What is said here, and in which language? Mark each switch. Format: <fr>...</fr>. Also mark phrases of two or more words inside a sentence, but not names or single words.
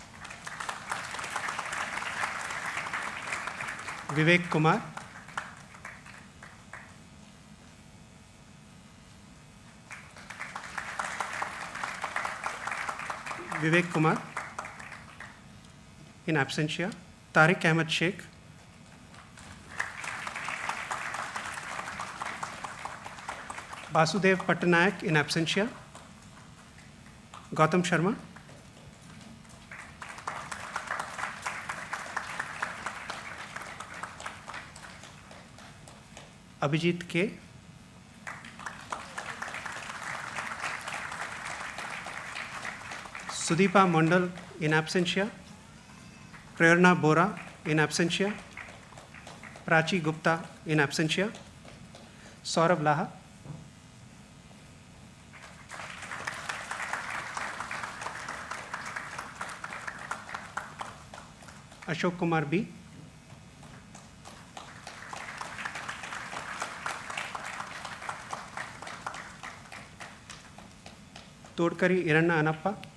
<en>Vivek Kumar. Vivek Kumar in absentia. Tariq Ahmed Sheikh. Basudev Pattanayak in absentia. Gautam Sharma. Abhijit K. Sudeepa Mandal in absentia. Prerna Bora in absentia. Prachi Gupta in absentia. Saurabh Laha. Ashok Kumar B. Todkari Iranna Anappa.</en>